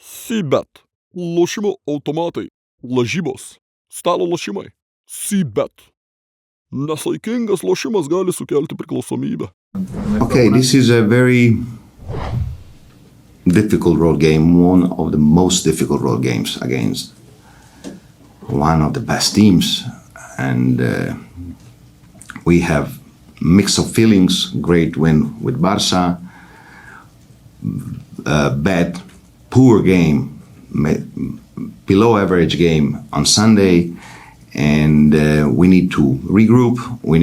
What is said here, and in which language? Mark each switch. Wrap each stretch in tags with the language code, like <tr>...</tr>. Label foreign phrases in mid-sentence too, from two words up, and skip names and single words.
<lt>C-bet. Lošimo automatai. Lažybos. Stalo lošimai. C-bet. Nesaikingas lošimas gali sukelti priklausomybę.</lt> <en>Okay, this is a very difficult road game, one of the most difficult road games against one of the best teams. And we have mix of feelings, great win with Barca, bad, poor game, below average game on Sunday, and we need to regroup, we</en>